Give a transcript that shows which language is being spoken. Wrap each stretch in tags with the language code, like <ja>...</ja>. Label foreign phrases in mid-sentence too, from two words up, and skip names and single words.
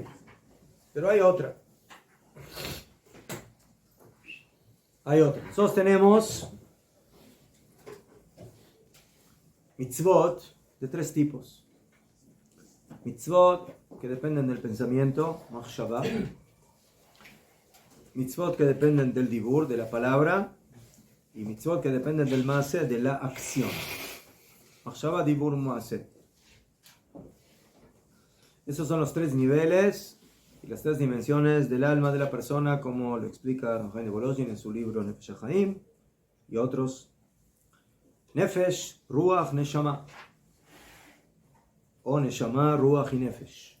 <es>Pero hay otra. Nosotros tenemos mitzvot de 3 tipos. Mitzvot que dependen del pensamiento, machshava. Mitzvot que dependen del dibur, de la palabra. Y mitzvot que dependen del maaseh, de la acción.</es> <he>מחשבה דבור מעשה.</he> <es>Esos son los 3 niveles y las 3 dimensiones del alma de la persona, como lo explica Rabbi Chaim Volozhin en su libro Nefesh HaChaim y otros.</es> <he>נפש רוח נשמה. O נשמה רוח y Nefesh.</he>